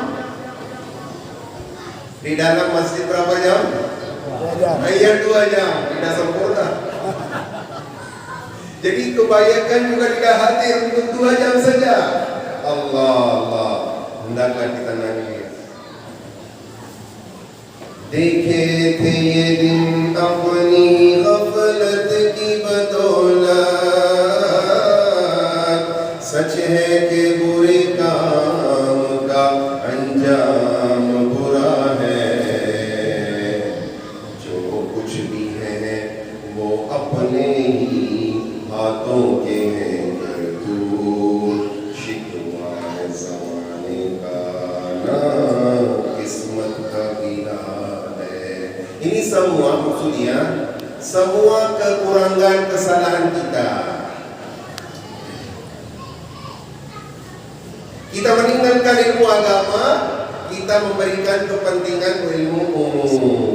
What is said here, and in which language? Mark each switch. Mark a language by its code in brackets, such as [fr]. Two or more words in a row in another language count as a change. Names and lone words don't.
[id] Di dalam masjid berapa jam? 2 jam. Hanya 2 jam, tidak sempurna. Jadi kebanyakan juga tidak hadir untuk 2 jam saja. Allah, hendaklah kita nangis. [ur] دیکھے تھے یہ دن اپنی غفلت کی بدولت، سچ ہے کہ برے کام کا انجام برا ہے, جو کچھ بھی ہے وہ اپنے ہی ہاتھوں کے ہیں، تو شکوہ زمانے کا نہ قسمت کا گلہ ہے. [id] Ini semua maksudnya semua kekurangan kesalahan kita. Kita meninggalkan ilmu agama, kita memberikan kepentingan ilmu umum.